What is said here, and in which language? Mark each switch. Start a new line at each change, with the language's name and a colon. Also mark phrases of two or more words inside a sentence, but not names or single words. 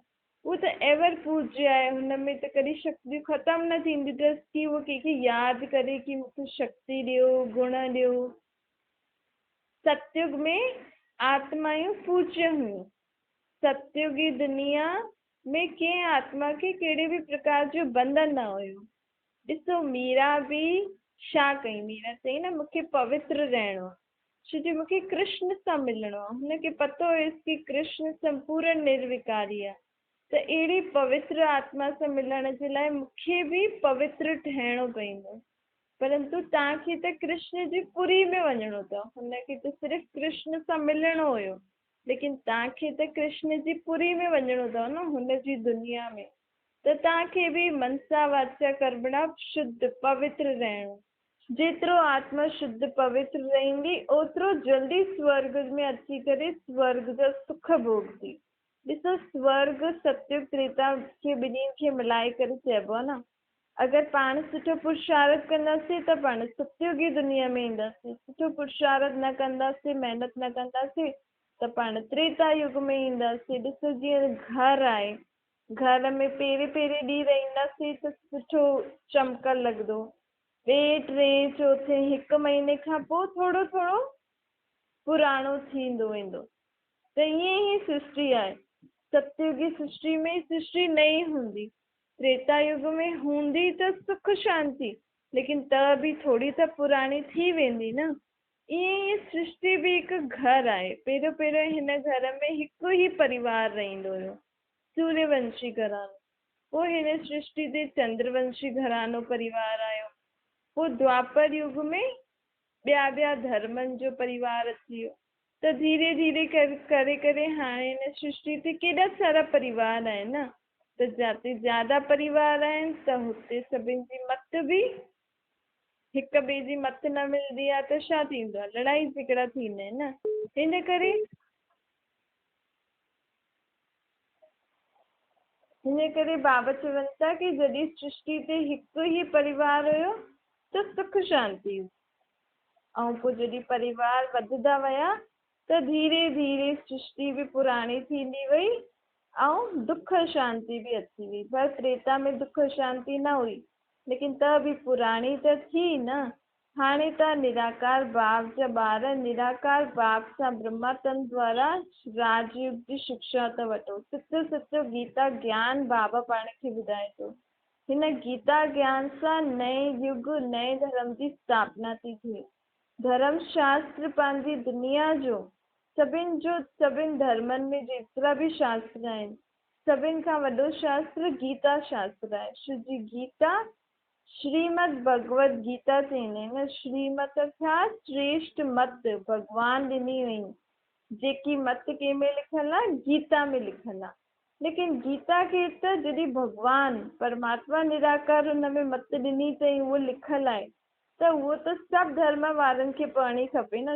Sindhi: उहो त एवर पूज्य आहे, हुन में त कॾहिं शक्तियूं ख़तम न थींदी अथसि कि उहो कंहिंखे यादि करे कि मूंखे शक्ति ॾियो, गुण ॾियो। सतयुग में आत्मायूं पूज्य हुयूं। सतयुगी दुनिया में कंहिं आत्मा खे कहिड़े बि प्रकार जो बंधन न हुयो। ॾिसो मीरा बि छा कई? मीरा चई न मूंखे पवित्र रहणो आहे, छोजो मूंखे कृष्ण सां मिलणो आहे। हुनखे पतो हुयसि कि कृष्ण संपूर्ण निर्विकारी आहे। त अहिड़ी पवित्र आत्मा सां मिलण जे लाइ मूंखे बि पवित्र ठहिणो पवंदो। परंतु तव्हांखे त कृष्ण जी पुरी में वञिणो अथव। हुनखे त सिर्फ़ु कृष्ण सां मिलणो हुयो, लेकिन तव्हांखे त कृष्ण जी पुरी में वञिणो अथव न, हुन जी दुनिया में। त तव्हांखे बि मनसा वाचा कर्मणा शुद्ध पवित्र रहणो। जेतिरो आत्मा शुद्ध पवित्र रहंदी ओतिरो जल्दी स्वर्ग में अची करे स्वर्ग जा सुख भोगदी। ॾिसो स्वर्ग सतयुग त्रेता खे ॿिन्हिनि खे मिलाए करे चइबो आहे न। अगरि पाण सुठो पुरुषार्थ कंदासीं त पाण सतयुगी दुनिया में ईंदासीं। सुठो पुरुषार्थ न कंदासीं, महिनत न कंदासीं त पाण त्रेता युग में ईंदासीं। ॾिसो जीअं घर आहे, घर में पहिरें ॾींहुं रहंदासीं त सुठो चमकल लॻंदो। ॿिए टे चौथे हिकु महीने खां पोइ थोरो थोरो पुराणो थींदो वेंदो। त ईअं ई सृष्टि आहे। सतयुगी सृष्टि में सृष्टि नई हूंदी, त्रेता युग में हूंदी त सुख शांति, लेकिन त बि थोरी त पुराणी थी वेंदी न। ईअं ई सृष्टि बि हिकु घर आहे। पहिरियों हिन घर में हिकु ई परिवार रहंदो हुयो, सूर्यवंशी घरानो। पोइ हिन सृष्टि ते चंद्रवंशी घरानो परिवार आयो। पोइ द्वापर युग में ॿिया धर्मनि जो परिवार अची वियो। त धीरे धीरे करे हाणे हिन सृष्टि ते केॾा सारा परिवार आहिनि न। त जिते ज्यादा परिवार आहिनि त हुते सभिनि जी मत बि हिक ॿिए जी मत न मिलंदी आहे त छा थींदो आहे? लड़ाई झगड़ा थींदा आहिनि न। हिन करे बाबा चवनि था कि जॾहिं सृष्टि ते हिकु ई परिवार हुयो त सुख शांति हुई। ऐं पोइ जॾहिं परिवार वधंदा विया त धीरे धीरे सृष्टि बि पुराणी थींदी वई ऐं दुख शांति बि अची वई। पर त्रेता में दुख शांति न हुई, लेकिन त बि पुराणी त थी न। हाणे त निराकार बाप जा ॿार निराकार बाप सां ब्रह्मा तन द्वारा राजयुग जी शिक्षा था वठो। सचो सचो गीता ज्ञान बाबा पाण खे ॿुधाए थो। हिन गीता ज्ञान सां नए युग नए धर्म जी स्थापना थी थिए। धर्म शास्त्र पंहिंजी दुनिया जो सभिनि धर्मनि में जेतिरा बि शास्त्र आहिनि, सभिनि खां वॾो शास्त्र गीता शास्त्र आहे। श्री गीता श्रीमद भगवत गीता चईंदा आहिनि। श्रीमत अर्थात श्रेष्ठ मत भॻवान ॾिनी हुई। जेकी मत कंहिंमें लिखल आहे? गीता में लिखल आहे। लेकिन गीता खे त जॾहिं भॻवान परमात्मा निराकार हुन में मत ॾिनी अथई, उहो लिखल आहे, त उहो त सभु धर्म वारनि खे पढ़णी खपे न।